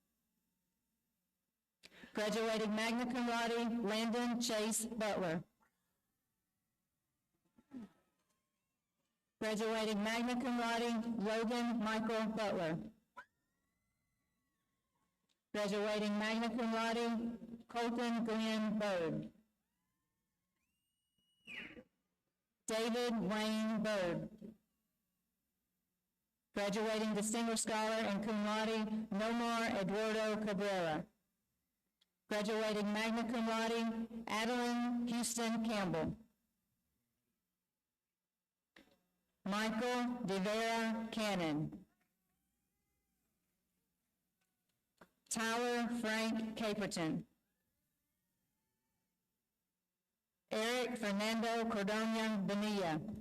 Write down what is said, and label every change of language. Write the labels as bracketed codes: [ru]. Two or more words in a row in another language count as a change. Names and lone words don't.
[en] Graduating [la] magna cum laude, [en] Landon Chase Butler. Graduating [la] magna cum laude, [en] Logan Michael Butler. Graduating [la] magna cum laude, [en] Colton Glenn Bird. David Wayne Bird. Graduating distinguished scholar and [la] cum laude, [en] Nomar Eduardo Cabrera. Graduating [la] magna cum laude, [en] Adeline Houston Campbell. Michael DeVera Cannon. Tyler Frank Caperton. Eric Fernando Cordona Bonilla.